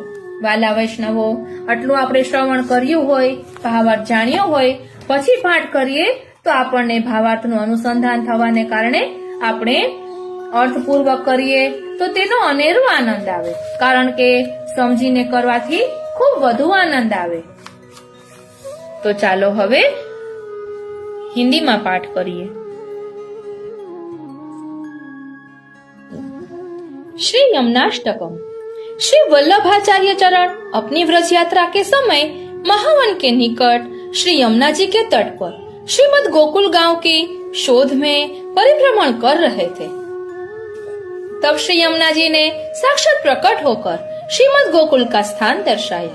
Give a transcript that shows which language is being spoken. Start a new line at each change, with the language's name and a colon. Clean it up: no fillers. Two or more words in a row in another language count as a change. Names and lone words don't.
Gujarati: વાલા વૈષ્ણવો, આટલું આપણે શ્રવણ કર્યું હોય, ભાવાર્થ જાણ્યો હોય પછી પાઠ કરીએ તો આપણને ભાવાર્થનું અનુસંધાન થવાને કારણે આપણે અર્થપૂર્વક કરીએ તો તેનો અનેરો આનંદ આવે, કારણ કે સમજીને કરવાથી ખૂબ વધુ આનંદ આવે. તો ચાલો હવે હિન્દીમાં પાઠ કરીએ.
Hindi: श्री यमुनाष्टकम. श्री वल्लभाचार्य चरण अपनी व्रज यात्रा के समय महावन के निकट श्री यमुना जी के तट पर श्रीमद गोकुल गांव की शोध में परिभ्रमण कर रहे थे. तब श्री यमुना जी ने साक्षात प्रकट होकर श्रीमद गोकुल का स्थान दर्शाया.